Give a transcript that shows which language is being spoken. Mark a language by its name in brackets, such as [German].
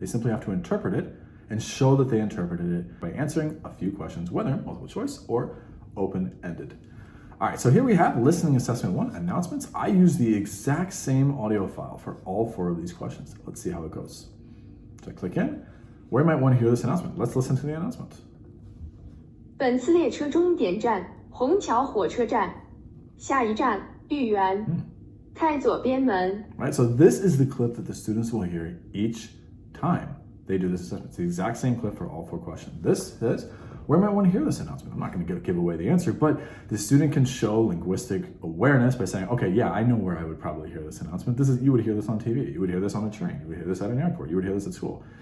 [English] They simply have to interpret it and show that they interpreted it by answering a few questions, whether multiple choice or open-ended. All right, so here we have listening assessment 1, announcements. I use the exact same audio file for all 4 of these questions. Let's see how it goes. So I click in. Where might want to hear this announcement? Let's listen to the announcement. [Chinese] 本次列车终点站虹桥火车站，下一站豫园，开左边门。 [English] Right, so this is the clip that the students will hear each time they do this assessment. It's the exact same clip for all 4 questions. This says, where might want to hear this announcement? I'm not going to give away the answer, but the student can show linguistic awareness by saying, okay, yeah, I know where I would probably hear this announcement. You would hear this on TV. You would hear this on a train. You would hear this at an airport. You would hear this at school.